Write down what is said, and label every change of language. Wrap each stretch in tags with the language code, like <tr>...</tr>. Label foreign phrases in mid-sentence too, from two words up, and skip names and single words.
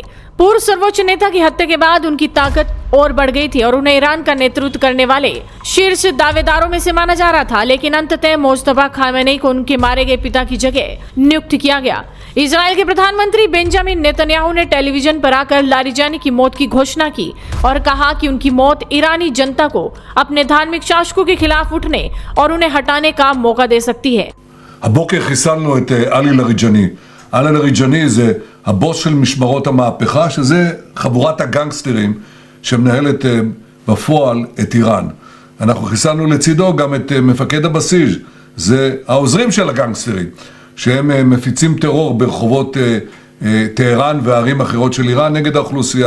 <hi>पूर्व सर्वोच्च नेता की हत्या के बाद उनकी ताकत और बढ़ गई थी और उन्हें ईरान का नेतृत्व करने वाले शीर्ष दावेदारों में से माना जा रहा था, लेकिन अंततः मुस्तफा खामेनेई को उनके मारे गए पिता की जगह नियुक्त किया गया। इजराइल के प्रधानमंत्री बेंजामिन नेतन्याहू ने टेलीविजन पर आकर लारिजानी की मौत की घोषणा की और कहा कि उनकी मौत ईरानी जनता को अपने धार्मिक शासकों के खिलाफ उठने और उन्हें हटाने का मौका दे सकती है।</hi> <he>הבוקר חיסלנו את עלי לאריג'אני. עלי לאריג'אני זה הבוס של משמרות המהפכה, שזה חבורת הגנגסטרים שמנהלת בפועל את איראן. אנחנו חיסלנו לצידו גם את מפקד הבסיס, זה העוזרים של הגנגסטרים, שהם מפיצים טרור ברחובות טהרן וערים אחרות של איראן נגד האוכלוסייה.</he>